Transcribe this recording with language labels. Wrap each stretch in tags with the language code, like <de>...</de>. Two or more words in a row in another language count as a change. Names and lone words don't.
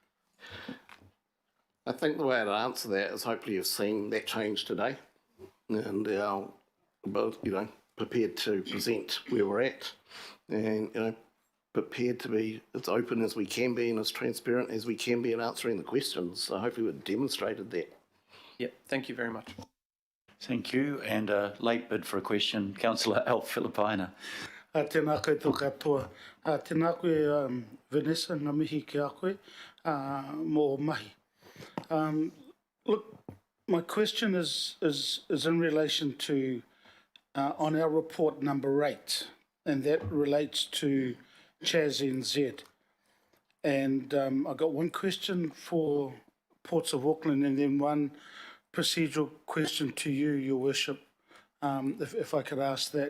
<en>I think the way I'd answer that is hopefully you've seen that change today, and prepared to present where we're at, and prepared to be as open as we can be and as transparent as we can be in answering the questions. So hopefully we've demonstrated that. Yep, thank you very much. Thank you. And a late bid for a question, Councillor Al Filipina.</en> <mi>Tēnā koutou katoa. Tēnā koe Vanessa, ngā mihi ki a koe, mō mahi.</mi> <en>Look, my question is in relation to on our report number 8, and that relates to Chas NZ. And I've got one question for Ports of Auckland and then one procedural question to you, Your Worship, if I could ask that.</en>